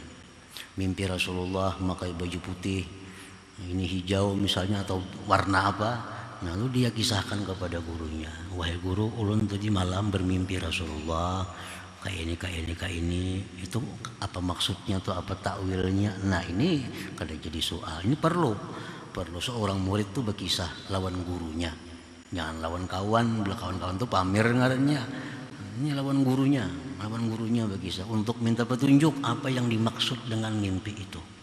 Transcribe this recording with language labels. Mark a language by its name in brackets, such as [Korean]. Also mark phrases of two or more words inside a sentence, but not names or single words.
[Indonesian] Mimpi Rasulullah memakai baju putih, ini hijau misalnya, atau warna apa. [Banjar] Lalu dia kisahkan kepada gurunya, wahai guru, ulun tadi malam bermimpi Rasulullah kayak ini, itu apa maksudnya tuh, apa takwilnya. Nah, ini kada jadi soal. Ini perlu seorang murid tuh berkisah lawan gurunya, jangan lawan kawan. Bila kawan-kawan tuh pamer ngarannya, ini lawan gurunya berkisah untuk minta petunjuk apa yang dimaksud dengan mimpi itu.